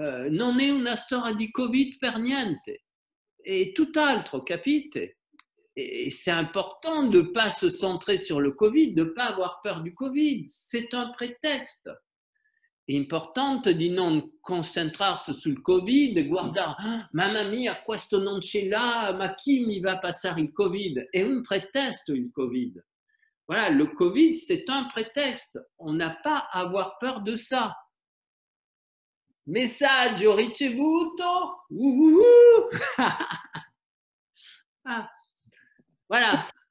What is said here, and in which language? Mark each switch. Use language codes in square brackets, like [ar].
[it] Non è una storia di Covid per niente. È tutt'altro, capite? [fr] Et c'est important de ne pas se centrer sur le Covid, de ne pas avoir peur du Covid. C'est un prétexte. [it] È importante di non concentrarsi sul Covid e guardare, ah, mamma mia, questo non ce l'ha, ma chi mi va passare il Covid? È un prétexte, il Covid. [fr] Voilà, le Covid, c'est un prétexte. On n'a pas à avoir peur de ça. [it] Messaggio ricevuto. Ah. Voilà.